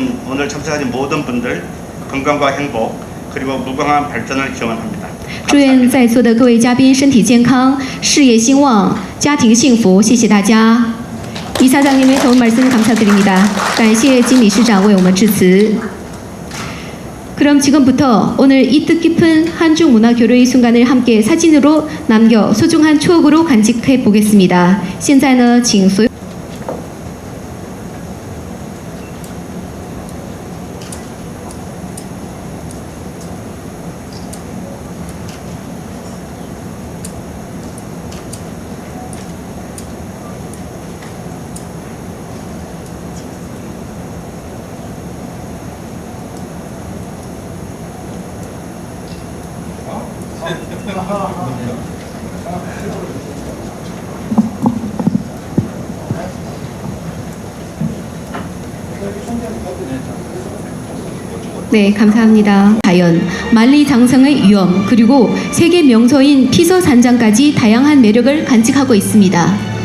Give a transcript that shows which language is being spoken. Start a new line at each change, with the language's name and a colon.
Korean: 오늘 참석하신 모든 분들 건강과 행복 그리고 무궁한 발전을 기원합니다.
Chinese: 祝愿在座的各位嘉宾身体健康、事业兴旺、家庭幸福。谢谢大家。
Korean: 이사장님의 좋은 말씀 감사드립니다.
Chinese: 感谢金理事长为我们致辞。
Korean: 그럼 지금부터 오늘 이 뜻깊은 한중 문화 교류의 순간을 함께 사진으로 남겨 소중한 추억으로 간직해 보겠습니다.
Chinese: 现在呢，请所有
Korean: 네, 감사합니다. 자연, 만리장성의 위엄, 그리고 세계 명소인 피서산장까지 다양한 매력을 간직하고 있습니다.